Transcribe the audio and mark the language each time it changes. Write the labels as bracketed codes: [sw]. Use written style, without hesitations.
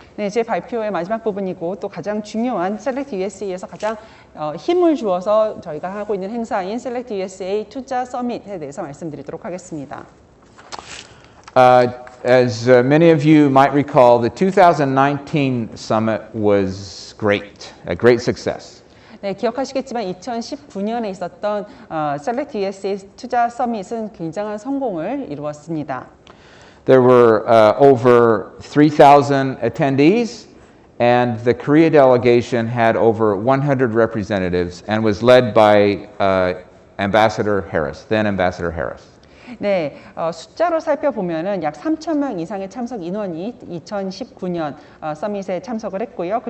[ko] 네, 제 발표의 마지막 부분이고 또 가장 중요한 셀렉트 USA에서 가장 힘을 주어서 저희가 하고 있는 행사인 셀렉트 USA 투자 서밋에 대해서 말씀드리도록 하겠습니다. [en] As many of you might recall, the 2019 summit was great, a great success. [ko] 네, 기억하시겠지만 2019년에 있었던 셀렉트 USA 투자 서밋은 굉장한 성공을 이루었습니다. [en] There were over 3,000 attendees, and the Korea delegation had over 100 representatives and was led by Ambassador Harris, then Ambassador Harris. [ko] 네, 숫자로 살펴보면은 약 3,000명 이상의 참석 인원이 2019년 서밋에 참석을 했고요.